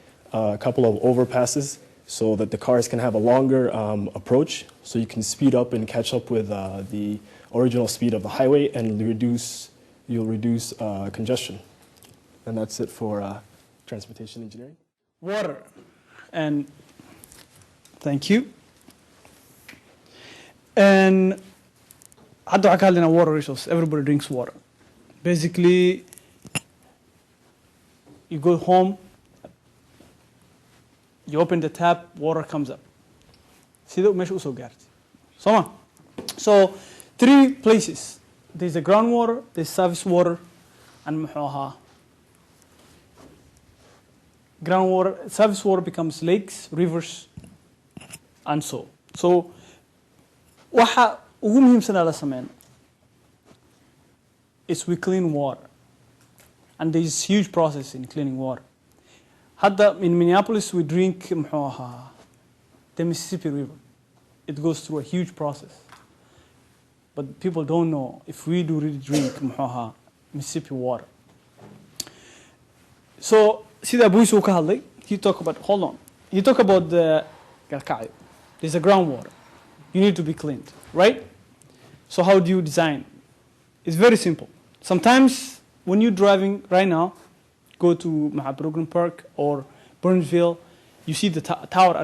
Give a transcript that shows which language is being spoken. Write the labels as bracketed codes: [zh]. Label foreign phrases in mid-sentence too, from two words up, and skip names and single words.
[en] A couple of overpasses so that the cars can have a longer approach, so you can speed up and catch up with the original speed of the highway, and you'll reduce congestion. And that's it for transportation engineering. Water. And thank you. [so] And hadda waxaan ka hadlaynaa [en] water resource. Everybody drinks water. Basically, you go home, you open the tap, water comes up. [so] Sida meesha usoo gaartay. Soma. [en] So 3 places. There's the groundwater, there's surface water, and [so] muxuu ahaa [en] groundwater. Surface water becomes lakes, rivers, and so. [so] So waxa ugu muhiimsan la sameeyo [en] is we clean water. And there is huge process in cleaning water. Hadda in Minneapolis we drink [so] muxuu ahaa [en] the Mississippi River. It goes through a huge process. But people don't know if we do really drink [so] muxuu ahaa [en] Mississippi water. [so] So sida Buisu ka hadlay, [en] he talk about the galkacyo. There's a groundwater. You need to be cleaned, right? So how do you design? It's very simple. Sometimes when you're driving right now, go to Mahabrogan Park or Burnsville, you see the tower.